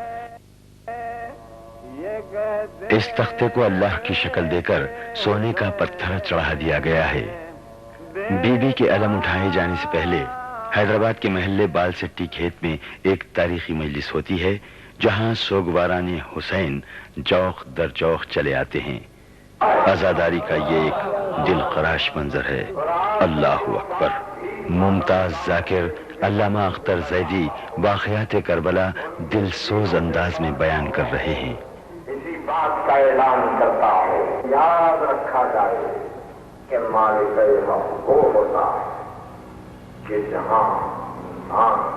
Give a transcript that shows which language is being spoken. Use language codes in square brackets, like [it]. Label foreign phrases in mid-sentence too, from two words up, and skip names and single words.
[ur] اس تختے کو اللہ کی شکل دے کر سونے کا پتھر چڑھا دیا گیا ہے۔ بی بی کے علم اٹھائے جانے سے پہلے حیدرآباد کے محلے بال سٹی کھیت میں ایک تاریخی مجلس ہوتی ہے جہاں سوگواران حسین جوخ در جوخ چلے آتے ہیں۔ عزاداری کا یہ ایک دل خراش منظر ہے۔ [ar] اللہ اکبر۔ [ur] ممتاز ذاکر علامہ اختر زیدی واقعات کربلا دل سوز انداز میں بیان کر رہے ہیں۔ اسی بات کا اعلان کرتا ہے، یاد رکھا جائے کہ مالک حق وہ ہوتا ہے کہ جہاں انسان